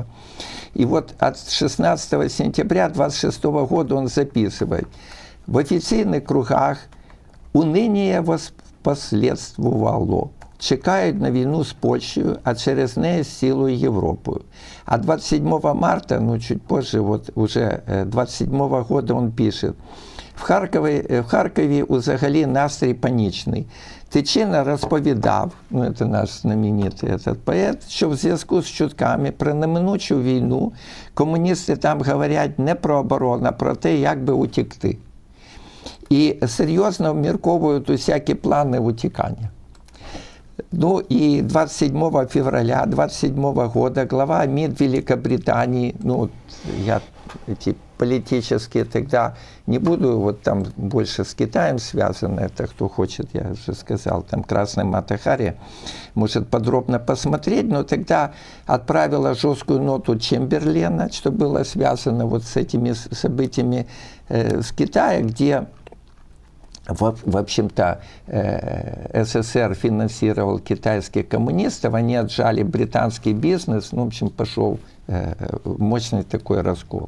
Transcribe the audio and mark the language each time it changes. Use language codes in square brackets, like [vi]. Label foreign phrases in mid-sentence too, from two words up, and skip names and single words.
[ru] И вот от 16 сентября 1926 года он записывает: в офиційних кругах уныние воспоследствовало. Чекают на войну с Польшей, а [uk] через неї [ru] с силой Европу. А 27 марта, чуть позже, уже 27 года он пишет: [uk] в Харкові взагалі настрій панічний. Тичина розповідав, це наш знаменитий поет, що в зв'язку з чутками про неминучу війну комуністи там говорять не про оборону, а про те, як би утекти. І серйозно обмірковують усякі плани утікання. [ru] И 27 февраля 27 года глава МИД Великобритании, я эти политические тогда не буду, там больше с Китаем связано, это кто хочет, я уже сказал, там «Красной Мата-Хари» может подробно посмотреть, но тогда отправила жесткую ноту Чемберлена, что было связано с этими событиями с Китая, где в общем-то, СССР финансировал китайских коммунистов, они отжали британский бизнес, в общем, пошел мощный такой раскол.